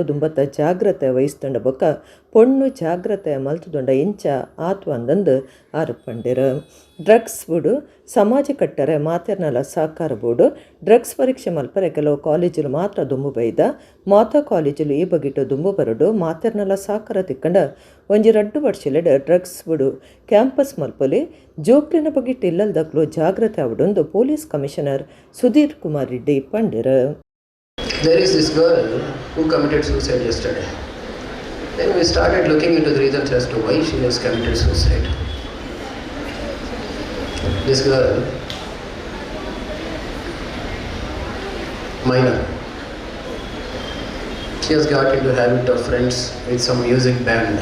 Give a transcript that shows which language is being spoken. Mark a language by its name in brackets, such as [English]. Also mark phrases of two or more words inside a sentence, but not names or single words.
[Tulu] ದುಂಬತ್ತ ಜಾಗ್ರತೆ ವಹಿಸ್ತಂಡ ಬೊಕ್ಕ ಪೊಣ್ಣು ಜಾಗ್ರತೆ ಮಲ್ತುದೊಂಡ ಇಂಚ ಆತು ಅಂದಂದು ಆರೋಪಂಡಿರ ಡ್ರಗ್ಸ್ ಬುಡು ಸಮಾಜ ಕಟ್ಟರೆ ಮಾತೆರ್ನಲ ಸಹಕಾರ ಬೋರ್ಡು ಡ್ರಗ್ಸ್ ಪರೀಕ್ಷೆ ಮಲ್ಪರೆ ಕೆಲವು ಕಾಲೇಜುಲು ಮಾತ್ರ ದುಂಬು ಬೈದ ಮಾತಾ ಕಾಲೇಜುಲು ಈ ಬಗಿಟ್ಟು ದುಂಬು ಬರಡು ಮಾತೆರ್ನಲ ಸಹಕಾರ ತಿಕ್ಕಂಡ ಒಂಜಿ 2 ವರ್ಷಲೆಡ್ ಡ್ರಗ್ಸ್ ಬುಡು ಕ್ಯಾಂಪಸ್ ಮಲ್ಪೊಲಿ ಜೋಕ್ಲಿನ ಬಗಿಟ್ಟು ಇಲ್ಲಲ್ದಕ್ಲು ಜಾಗ್ರತೆ ಅವಡೊಂದು ಪೊಲೀಸ್ ಕಮಿಷನರ್ ಸುಧೀರ್ ಕುಮಾರ್ ರೆಡ್ಡಿ ಪಂಡಿರ. [English] There is this girl who committed suicide yesterday. Then we started looking into the reasons as to why she has committed suicide. This girl, minor, she has got into habit of friends with some music band.